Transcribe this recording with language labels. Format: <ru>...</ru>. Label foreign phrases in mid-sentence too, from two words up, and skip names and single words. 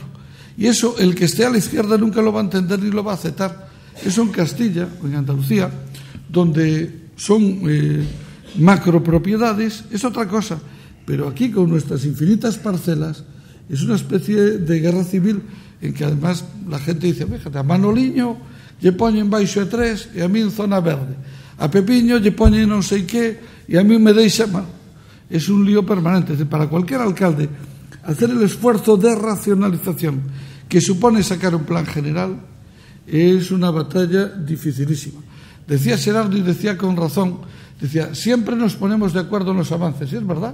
<es>Y eso, el que esté a la izquierda nunca lo va a entender ni lo va a aceptar. Eso en Castilla o en Andalucía, donde son macropropiedades, es otra cosa. Pero aquí, con nuestras infinitas parcelas, es una especie de guerra civil en que además la gente dice, fíjate,</es> <gl>a Manoliño lle poñen baixo de 3 e a mí en zona verde. A Pepiño lle poñen non sei que e a mí me deixa...</gl> <es>Es un lío permanente. Para cualquier alcalde, hacer el esfuerzo de racionalización que supone sacar un plan general es una batalla dificilísima. Decía Xerardo, y decía con razón, decía, siempre nos ponemos de acuerdo en los avances, y es verdad.</es>